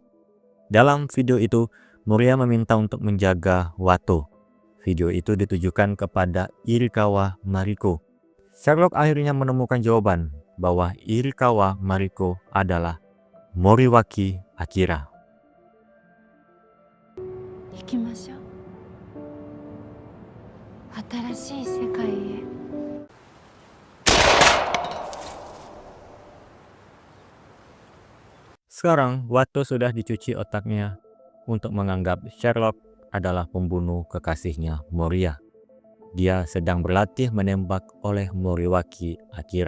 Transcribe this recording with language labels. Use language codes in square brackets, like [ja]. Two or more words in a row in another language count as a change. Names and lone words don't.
[id] Dalam video itu, Moriya meminta untuk menjaga Watto. Video itu ditujukan kepada Irikawa Mariko. Sherlock akhirnya menemukan jawaban bahwa Irikawa Mariko adalah Moriwaki Akira. [ja] 行きましょう。新しい世界へ。 [id] Sekarang, Watto sudah dicuci otaknya untuk menganggap Sherlock adalah pembunuh kekasihnya Moriya. Dia sedang berlatih menembak oleh Moriwaki Akira.